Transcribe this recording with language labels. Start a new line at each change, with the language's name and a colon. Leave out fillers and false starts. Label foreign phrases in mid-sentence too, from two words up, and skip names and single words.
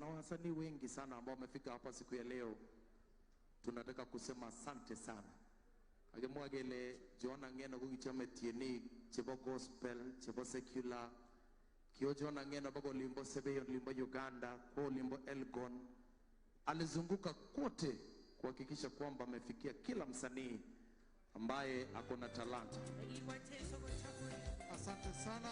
Swahili: na wasanii wengi sana ambao wamefika hapa siku ya leo. Tunataka kusema asante sana.
Kalenjin: Agemwagele John Ngeno kugichame tieni chebo gospel, chebo secular. Kio John Ngeno bako limbo Sebeyon, limbo Uganda, kwa limbo Elgon.
Swahili: Alizunguka kote kuhakikisha kwamba amefikia kila msanii ambaye ako na talanta. Asante sana.